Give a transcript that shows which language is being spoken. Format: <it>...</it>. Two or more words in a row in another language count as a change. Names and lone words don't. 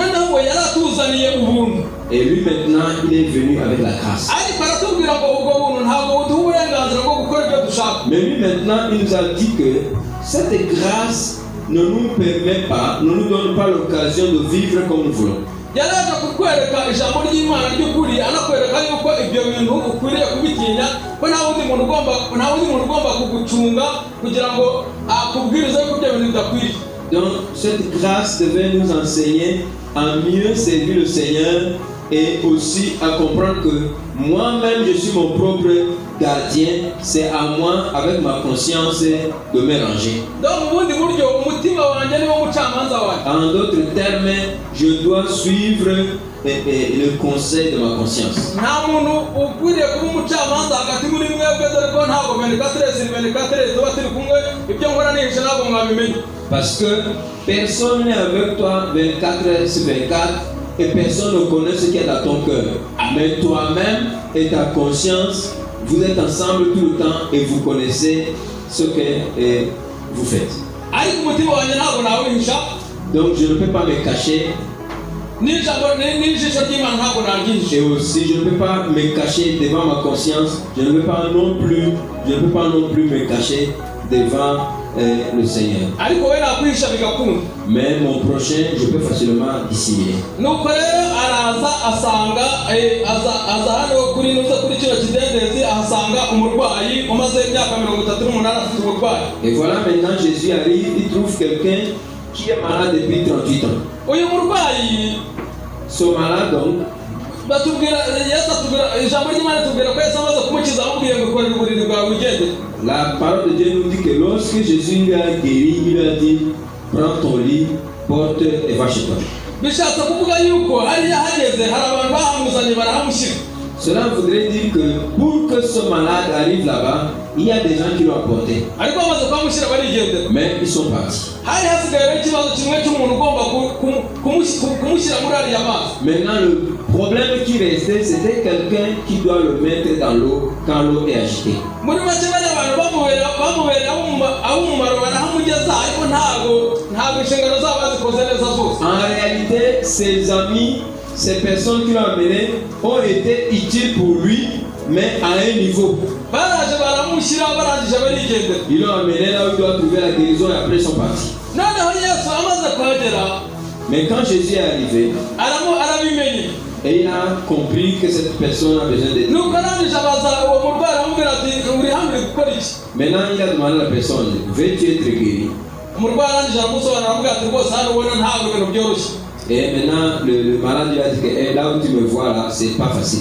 <fr>Et lui maintenant, il est venu avec la grâce. Mais lui maintenant, il nous a dit que cette grâce ne nous permet pas, ne nous donne pas l'occasion de vivre comme nous voulons.</fr> <rw>Yaraje kukwereka ijambo ry'Imana ry'ukuri, anakwereka yuko ibyo bintu ukwiriye kubitinya, ko nta wundi muntu ugomba kugucunga kugira ngo bidakwiriye.</rw> <fr>Donc, cette grâce devait nous enseigner à mieux servir le Seigneur et aussi à comprendre que moi-même, je suis mon propre gardien. C'est à moi, avec ma conscience, de me ranger. Donc,</fr> <rw>ubundi buryo umutima wanjye niwo mucamanza wanjye.</rw> <fr>En d'autres termes, je dois suivre le conseil de ma conscience.</fr> <rw>Nta muntu ukwiriye kuba umucamanza hagati muri mwebwe, dore ko ntabwo 24 tuba turi kumwe, ibyo nkora nihishe ntabwo mwabimenya.</rw> <fr>Parce que personne n'est avec toi 24 heures sur 24 et personne ne connaît ce qu'il y a dans ton cœur. Mais toi-même et ta conscience, vous êtes ensemble tout le temps et vous connaissez ce que vous faites.</fr> <rw>Ariko umutima wanjye ntabwo nawihisha.</rw> <fr>Donc je ne peux pas me cacher.</fr> <rw>N'ijisho ry'Imana ntabwo naryihishe.</rw> <fr>Et aussi je ne peux pas me cacher devant ma conscience. Je ne peux pas non plus me cacher devant le Seigneur.</fr> <rw>Ariko we nakwihisha bigakunda.</rw> <fr>Mais mon prochain, je peux facilement dissimuler.</fr> <rw>Nuko rero araza asanga aza hano kuri kino kidendezi, ahasanga umurwayi umaze imyaka 38 afite uburwayi.</rw> <fr>Et voilà, maintenant Jésus arrive, il trouve quelqu'un qui est malade depuis 38 ans.</fr> <rw>Uyu murwayi,</rw> <fr>ce malade donc,</fr> <rw>ijambo ry'Imana tubwira ko Yesu amaze kumukiza amubwiye ngo kora uburiri bwawe ugende.</rw> <fr>La parole de Dieu nous dit que lorsque Jésus lui a guéri, il lui a dit prends ton lit, porte et va chez toi.</fr> <rw>Bishatse kuvuga yuko hariya hageze hari abantu bahamuzanye barahamushyira.</rw> <fr>Cela voudrait dire que pour que ce malade arrive là-bas, il y a des gens qui l'ont apporté.</fr> <rw>Ariko amaze kumushyira barigendera.</rw> <fr>Mais ils sont partis.</fr> <rw>Hari hasigaye ikibazo kimwe cy'umuntu ugomba kumushyira muri ariya mazi.</rw> <fr>Maintenant le problème qui restait, c'était quelqu'un qui doit le mettre dans l'eau quand l'eau est agitée.</fr> <rw>Muri make bari abantu bamubera abumumaro barahamugeza, ariko ntabwo inshingano zabo bazikoze neza zose.</rw> <fr>En réalité, ses amis, ces personnes qui l'ont amené ont été utiles pour lui, mais à un niveau.</fr> <rw>Baraje baramushyira barangije barigendera.</rw> <fr>Ils l'ont amené là où il doit trouver la guérison et après ils sont partis.</fr> <rw>Noneho Yesu amaze kuhagera,</rw> <fr>mais quand Jésus est arrivé,</fr> <rw>arabimenye.</rw> <fr>Et il a compris que cette personne a besoin d'aide. Maintenant, il a demandé à la personne, veux-tu être guéri? Et maintenant, le malade lui a dit que là où tu me vois là, c'est pas facile.</fr>